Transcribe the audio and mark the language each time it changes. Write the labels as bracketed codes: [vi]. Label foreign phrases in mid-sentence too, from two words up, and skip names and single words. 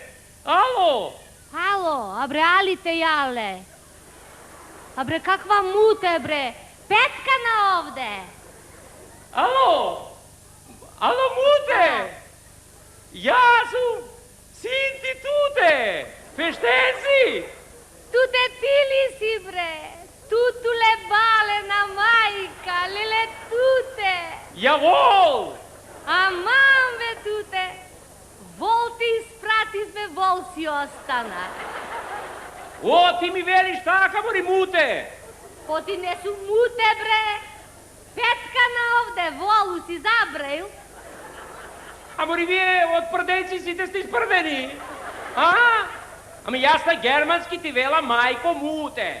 [mk] Ало? Ало, абре, алите јале. Абре, каква муте, бре? Петка на овде. Ало? Ало, муте? Јас сум син ти туте. Фештен си? Туте ти ли си, бре? Тутуле балена мајка, леле туте. Јавол! Аман, бе, туте. Вол ти испративме, вол си остана. О, ти ми велиш така, мори муте? По ти не су муте, бре. Петка на овде, волу си забраил. Мори вие од прденци сите сте испрдени? Ами јас на германски ти вела мајко муте.